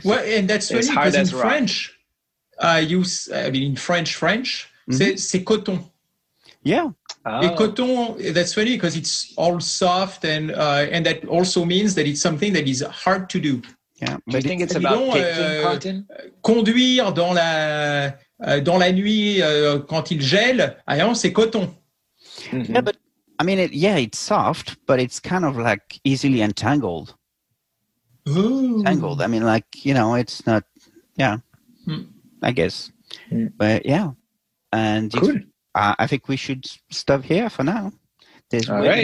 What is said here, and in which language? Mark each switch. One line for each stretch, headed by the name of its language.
English: Well, and that's funny because in French, French, mm-hmm.
French: c'est coton.
English: Yeah. Oh.
French: Et coton,
English: that's funny because it's all soft and that also means that it's something that is hard to do. Yeah. But do you think it's about cotton?
French: Conduire dans la... dans la nuit, quand il gèle, alors c'est coton. Mm-hmm.
English: Yeah, but I mean, it's soft, but it's kind of like easily entangled. Ooh. Entangled. I mean, like, you know, it's not. Yeah, I guess. Mm. But yeah, and cool. I think we should stop here for now. There's all way right.